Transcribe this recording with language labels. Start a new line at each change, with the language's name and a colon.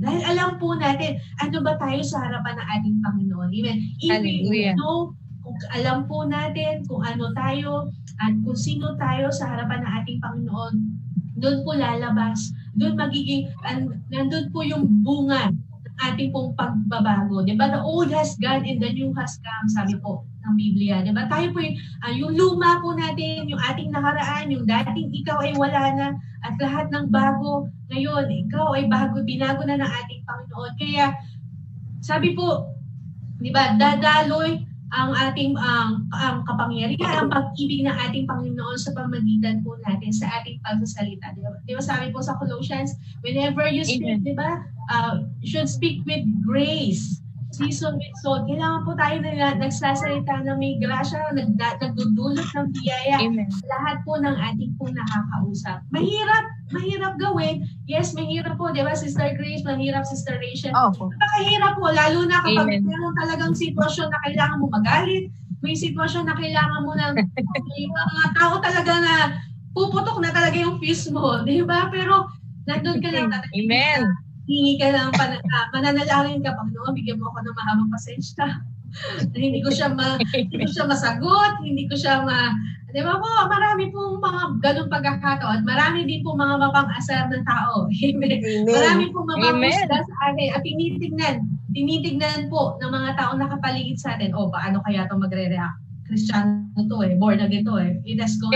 Filipino: Dahil alam po natin, ano ba tayo sa harapan ng ating Panginoon. Amen. Alam po natin kung ano tayo at kung sino tayo sa harapan ng ating Panginoon, doon po lalabas, nandun po yung bunga ng ating pong pagbabago. Diba?
English: The old has gone and the new has come,
Filipino: sabi po ng Biblia. Diba? Tayo po yung luma po natin, yung ating nakaraan, yung dating ikaw ay wala na, at lahat ng bago ngayon, ikaw ay binago na ng ating Panginoon. Kaya, sabi po, diba, dadaloy ang ating ang kapangyarihan, ang pag-ibig ng ating Panginoon sa pamagitan po natin sa ating pagsasalita. Di ba sabi po sa
English: Colossians, whenever you speak, di ba, you should speak with grace, seasoned with salt.
Filipino: Kailangan po tayo na nagsasalita na may grasya, nagdudulot ng biyaya. Lahat po ng ating po nakakausap. Mahirap gawin. Yes, mahirap po. Di ba, Sister Grace? Mahirap, Sister Rachel. Napakahirap po, lalo na kapag meron talagang sitwasyon na kailangan mo magalit, may sitwasyon na kailangan mo ng mga tao talaga na puputok na talaga yung fuse mo. Di ba? Pero nandun ka lang. Amen. Hingi ka ng mananalangin ka, Panginoon, bigyan mo ako ng mahabang pasensya. Hindi ko siya masagot, hindi ko siya di ba po, marami pong mga ganun pagkakataon. Marami din po mga mapang-asar ng tao. Amen. Marami pong mapang-asar sa atin. At tinitignan po ng mga taong nakapaligid sa atin, paano kaya ito magre-react? Kristiyano to
English: born again to It has gone.